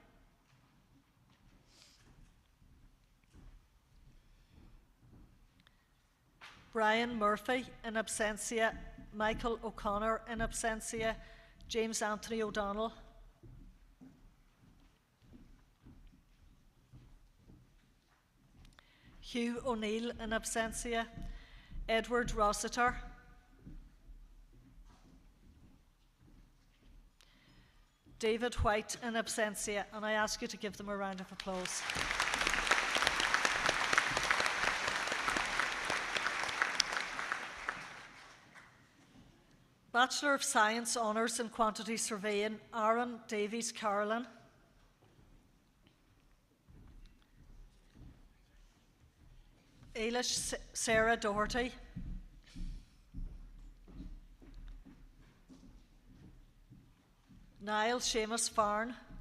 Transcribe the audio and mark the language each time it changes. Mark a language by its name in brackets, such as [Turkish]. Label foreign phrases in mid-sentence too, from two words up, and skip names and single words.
[English] Brian Murphy in absentia, Michael O'Connor in absentia, James Anthony O'Donnell. Hugh O'Neill in absentia, Edward Rossiter. David White in absentia, and I ask you to give them a round of applause. Bachelor of Science Honours in Quantity Surveying, Aaron Davies Carolan. Ailish Sarah Doherty. Niall Seamus Farn.